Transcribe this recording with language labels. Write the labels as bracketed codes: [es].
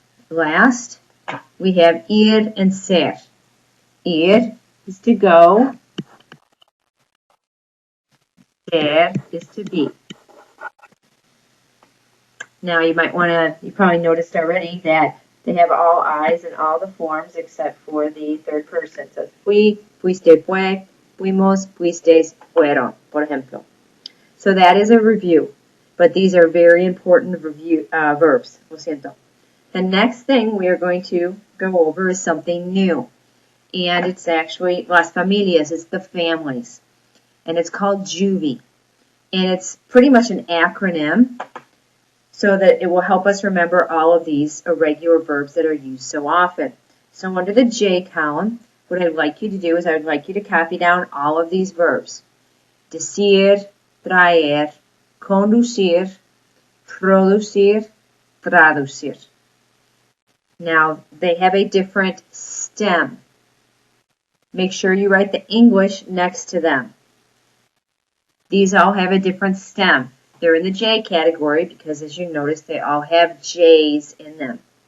[en] Last, we have ir and ser. Ir is to go. Ser is to be. Now you probably noticed already that they have all I's in all the forms except for the third person. [es] So fui, fuiste, fue, fuimos, fuisteis, fueron, por ejemplo. [en] So that is a review, but these are very important verbs. [es] Lo siento. [en] The next thing we are going to go over is something new, and it's actually las familias, it's the families, and it's called Juvi, and it's pretty much an acronym, so that it will help us remember all of these irregular verbs that are used so often. So under the J column, what I'd like you to do is I'd like you to copy down all of these verbs. [es] Decir, traer, conducir, producir, traducir. [en] Now, they have a different stem. Make sure you write the English next to them. These all have a different stem. They're in the J category because, as you notice, they all have J's in them.